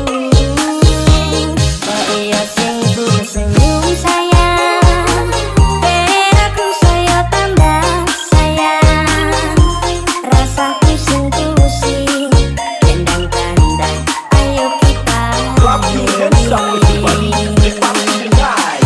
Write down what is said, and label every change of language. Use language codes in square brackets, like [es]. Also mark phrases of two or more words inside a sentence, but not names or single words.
[jv] Kok iya sing senyum sayang, ben aku saya tambah sayang. Rasaku sing pusing, tendang-tendang, ayo kita [en] Clap your hands up everybody to the party tonight.